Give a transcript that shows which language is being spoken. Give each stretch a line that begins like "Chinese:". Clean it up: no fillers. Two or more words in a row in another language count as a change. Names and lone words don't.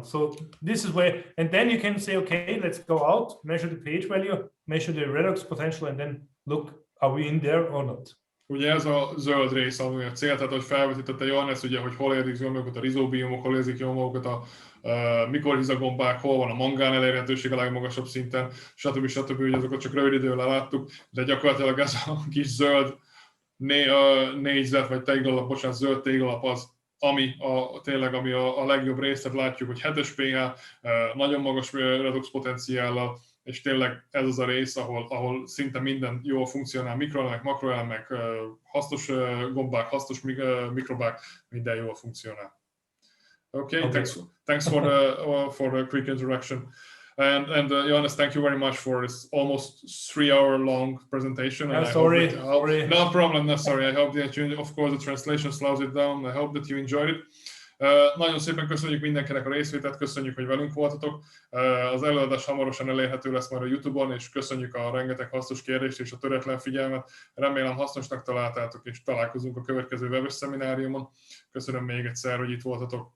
English: So this is where, and then you can say, okay, let's go out, measure the pH value, measure the redox potential, and then look, are we in there or not?
Hungarian: Ugye ez a zöld rész, ami a cél, tehát hogy felvetítette Johannes, ugye, hogy hol érzik jól magukat a rizóbiomok, hol érzik jól magukat a mikorhizagombák, hol van a mangán elérhetőség a legmagasabb szinten, stb. Ugye azokat csak rövid időn láttuk, de gyakorlatilag ez a kis zöld négyzet, vagy téglalap, zöld téglalap az, tényleg a legjobb rész, tehát látjuk, hogy 7-es pH, nagyon magas redox potenciállal, és tényleg ez az a rész, ahol szinte minden jól funkcionál, mikroelemek, makroelemek, hasznos gombák, hasznos mikrobák, minden jól funkcionál.
English: Okay. Thanks for the quick introduction. And Johannes, thank you very much for this almost 3-hour long presentation. And sorry. No problem, no, sorry. I hope that you, of course, the translation slows it down. I hope that you enjoyed it.
Hungarian: Nagyon szépen köszönjük mindenkinek a részvételt, köszönjük, hogy velünk voltatok. Az előadás hamarosan elérhető lesz már a YouTube-on, és köszönjük a rengeteg hasznos kérdést és a töretlen figyelmet. Remélem hasznosnak találtátok, és találkozunk a következő webes szemináriumon. Köszönöm még egyszer, hogy itt voltatok.